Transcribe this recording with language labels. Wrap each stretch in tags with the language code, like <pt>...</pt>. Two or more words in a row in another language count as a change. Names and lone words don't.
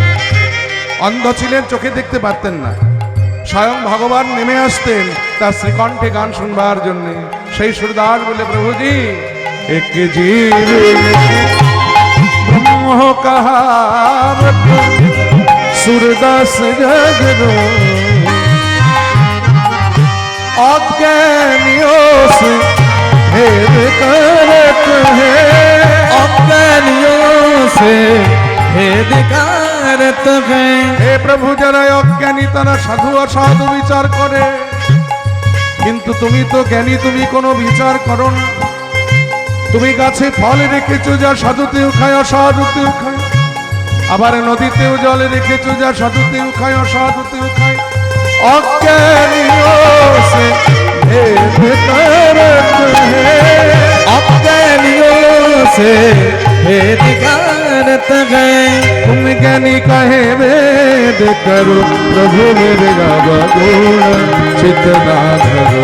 <bn>অন্ধ ছিলেন, চোখে দেখতে পারতেন না, স্বয়ং ভগবান নেমে আসতেন তার শ্রীকণ্ঠে গান শুনবার জন্য। সেই সুরদাস বলে</bn> <bra>प्रभुजी एक जीव ब्रह्म कहावत सूरदास जगरो अज्ञानियों से भेद करत है, अज्ञानियों से भेद करत है।</bra> <hi>हे प्रभु</hi> <bn>যারা অজ্ঞানী তারা সাধু অসাধু বিচার করে, কিন্তু তুমি তো জ্ঞানী, তুমি কোনো বিচার করো না। তুমি গাছে ফল রেখেছো যা সাধুতেও খায় অসাধুতেও খায়, আবার নদীতেও জল রেখেছো যা সাধুতেও খায় অসাধুতেও খায়।</bn> <bra>অজ্ঞানিयों से भेद करत है, अज्ञानियों से भेद करत है। तुम ज्ञानी कहे वेद करो, प्रभु मेरे गुण चित ना धरो।</bra>